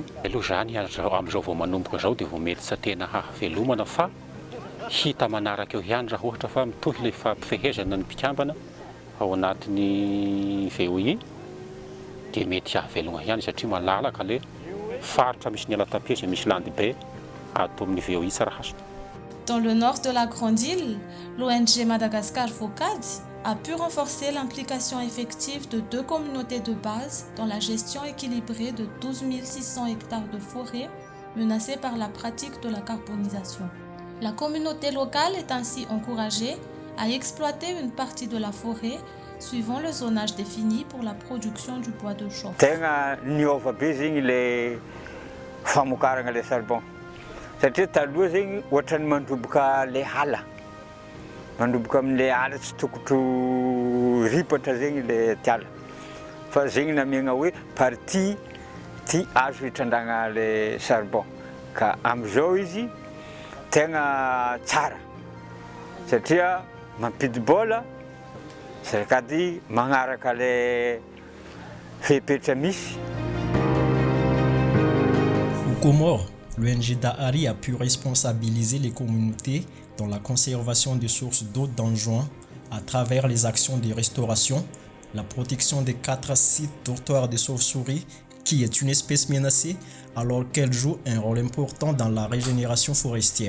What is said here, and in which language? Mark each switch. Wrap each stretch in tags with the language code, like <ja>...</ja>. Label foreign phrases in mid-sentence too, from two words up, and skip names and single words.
<mg>Aloha zany amin'izao vao manomboka zao dia vao mety tsy tena hahavelomana fa hita manaraka eo ihany raha ohatra fa mitohy ilay fampifehezana ny mpikambana ao anatin'ny VOI dia mety hahavelogna ihany satria malalaka ilay faritra misy ny ala tapia izay misy landy be ato amin'ny VOI Tsarahasa.</mg> <fr>Dans le nord de la Grande Île, l'ONG Madagascar FOCAD a pu renforcer l'implication effective de 2 communautés de base dans la gestion équilibrée de 12 600 hectares de forêt menacées par la pratique de la carbonisation. La communauté locale est ainsi encouragée à exploiter une partie de la forêt suivant le zonage défini pour la production du bois de chauffe.</fr> <mg>Tegna niova be zegny le famokarana le charbon. Satria taloha zegny ohatrany mandroboka le ala. Mandroboka amin'le ala tsy tokotro ripatra zegny le tiala. Fa zegny namiagna hoe partie ty azo hitrandragna le charbon. Ka am'izao izy tegna tsara. Satria mampidi-bola sady magnaraka le fepetra misy.</mg> <fr>Aux Comores, l'ONG Dahari a pu responsabiliser les communautés dans la conservation des sources d'eau d'Anjouan à travers les actions de restauration, la protection des 4 sites dortoirs des chauves-souris, qui est une espèce menacée alors qu'elle joue un rôle important dans la régénération forestière.</fr>